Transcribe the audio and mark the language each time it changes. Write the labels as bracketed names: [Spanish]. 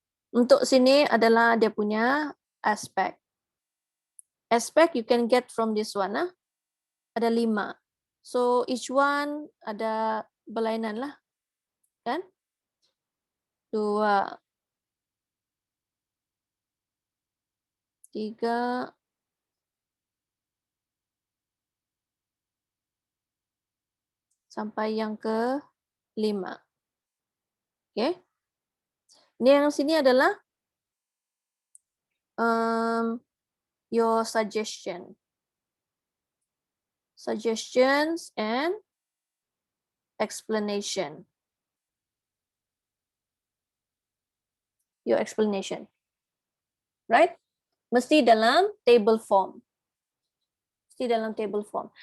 [Malay] Untuk sini adalah dia punya aspek. [English] Aspek you can get from this one. [Malay] Ada 5. So each one ada berlainan lah. Kan? 2, 3, sampai yang ke 5. Okay. Ini yang sini adalah your suggestion. [English] Suggestions and explanation. Your explanation. Right? [Malay] Mesti dalam table form. [English] Mesti dalam table form.